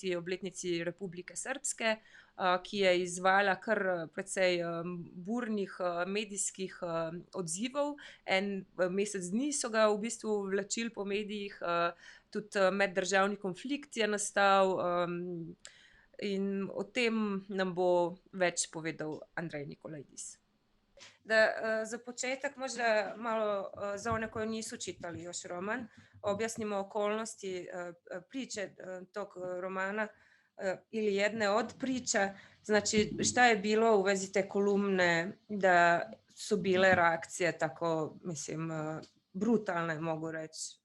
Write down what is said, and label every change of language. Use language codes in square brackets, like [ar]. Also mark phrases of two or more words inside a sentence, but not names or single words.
[sl] obletnici Republike Srbske, ki je izzvala kar precej burnih medijskih odzivov. En mesec dni so ga v bistvu vlačili po medijih, tudi meddržavni konflikt je nastal, in o tem nam bo več povedal Andrej Nikolaidis. [sr] Da za početak možda malo za one koji nisu čitali još roman, objasnimo okolnosti priče tog romana ili jedne od priča. Znači, šta je bilo u vezi te kolumne da su bile reakcije tako, mislim, brutalne, mogu reći.